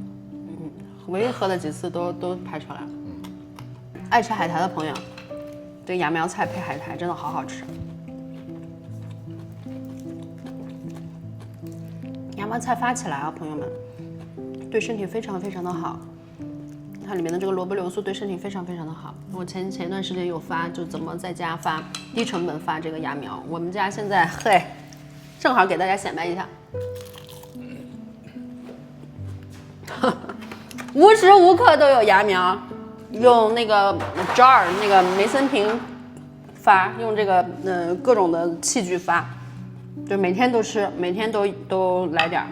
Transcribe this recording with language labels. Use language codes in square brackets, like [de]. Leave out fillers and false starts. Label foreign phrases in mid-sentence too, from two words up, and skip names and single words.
[zh] 唯一喝的幾次都拍出來了。愛吃海苔的朋友，這芽苗菜配海苔真的好好吃。芽苗菜發起來啊，朋友們，對身體非常非常的好。它裡面的這個蘿蔔硫素對身體非常非常的好。我前一段時間有發，就怎麼在家發低成本發這個芽苗。我們家現在正好給大家顯擺一下。無時無刻都有芽苗，用那個 jar 那個梅森瓶發，用這個各種的器具發，就每天都吃，每天都來點。